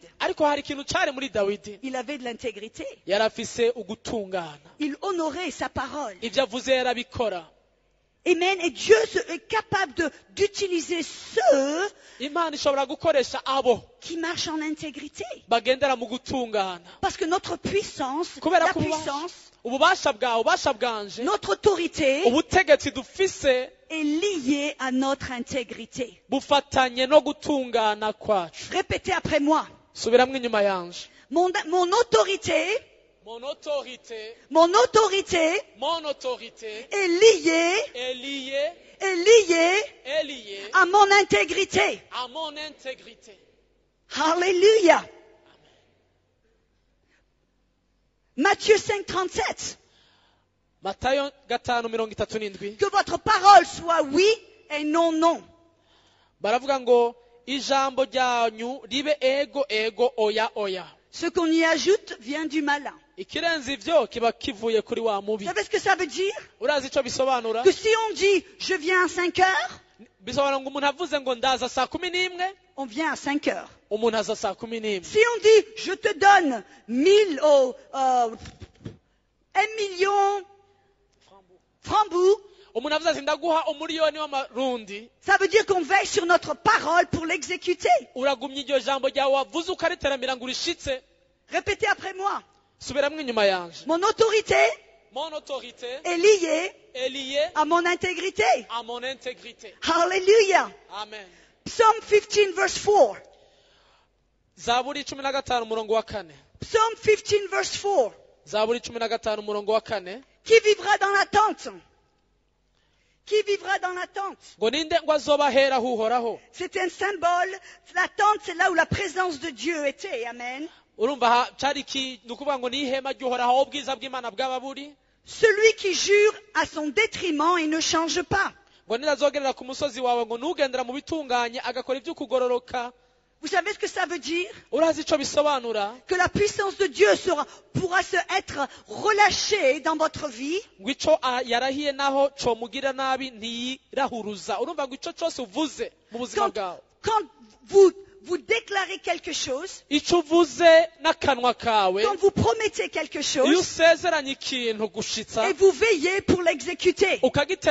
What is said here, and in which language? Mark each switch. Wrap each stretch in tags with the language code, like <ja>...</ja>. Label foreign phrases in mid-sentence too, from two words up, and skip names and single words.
<rn>ariko hari ikintu cari muri dawidi</rn> <fr>Il avait de l'intégrité.</fr> <rn>yari afise ugutungana</rn> <fr>Il honorait sa parole.</fr> <rn>ibyo avuze yarabikora Amen.</rn> <fr>Et Dieu est capable d'utiliser ceux</fr> <rn>imana ishobora gukoresha abo</rn> <fr>qui marchent en intégrité.</fr> <rn>bagendera mu gutungana</rn> <fr>Parce que notre puissance,</fr> <rn>kubera</rn> <fr>la</fr> <rn>ko</rn> <fr>puissance,</fr> <rn>ububasha bwawe ububasha bwanje</rn> <fr>notre autorité</fr> <rn>ubutegetsi dufise</rn> <fr>est liée à notre intégrité.</fr> <rn>bufatanye no gutungana kwacu</rn> <fr>Répétez après moi.</fr> <rn>subiramwo inyuma yanje</rn> <fr>Mon autorité, mon autorité mon autorité mon autorité est liée, est liée est liée est liée à mon intégrité. à mon intégrité Alléluia. Matthieu 5,37.</fr> <rn>matayo 5:37</rn> <fr>Que votre parole soit oui et non non.</fr> <rn>baravuga ngo ijambo ryanyu ribe ego ego oya oya</rn> <fr>Ce qu'on y ajoute vient du malin.</fr> <rn>ikirenze ivyo kiba kivuye kuri wa</rn> <fr>Vous</fr> <rn>mubi</rn> <fr>savez ce que ça veut dire?</fr> <rn>urazi ico bisobanura</rn> <fr>Que si on dit je viens à 5 heures,</fr> <rn>bisobanura ngo umuntu avuze ngo ndaza 11:00</rn> <fr>on vient à 5 heures.</fr> <rn>umuntu aza 11:00</rn> <fr>Si on dit je te donne 1000 1 million francs,</fr> <rn>umuntu avuze ati ndaguha umuriyoni w'amarundi</rn> <fr>ça veut dire qu'on veille sur notre parole pour l'exécuter.</fr> <rn>uragumya iryo jambo ryawe wavuze ukariteramira ngo urishitse</rn> <fr>Répétez après moi.</fr> <rn>subiramwo inyuma yanje</rn> <fr>Mon autorité mon autorité est liée est liée à mon intégrité. à mon intégrité Hallelujah. amen</fr> <en>Psalm 15 verse 4.</en> <rn>zaburi 15 umurongo wa 4</rn> <en>Psalm 15 verse 4.</en> <rn>zaburi 15 umurongo wa 4</rn> <fr>Qui vivra dans la tente? Qui vivra dans la tente? ngo ninde ngo azobahera uhoraho C'est un symbole. La tente, c'est là où la présence de Dieu était. Amen.</fr> <rn>urumva cari ni ukuvuga ngo ni ihema ry'uhoraho aho ubwiza bw'imana bwaba buri</rn> <fr>Celui qui jure à son détriment et ne change pas.</fr> <rn>ngo nirazogerera ku musozi wawe ngo nugendera mu bitunganye agakora iby'ukugororoka</rn> <fr>Vous savez ce que ça veut dire?</fr> <rn>urazi ico bisobanura</rn> <fr>Que la puissance de Dieu pourra être relâchée dans votre vie.</fr> <rn>ngo ico yarahiye naho comugira nabi ntiyirahuruza urumva ngo ico cose uvuze mu buzima bwawe</rn> <fr>Quand vous déclarez quelque chose,</fr> <rn>ico uvuze n'akanwa kawe</rn> <fr>quand vous promettez quelque</fr> <rn>iyo</rn> <fr>chose,</fr> <rn>usezeranye ikintu gushitsa</rn> <fr>et vous veillez pour l'exécuter.</fr>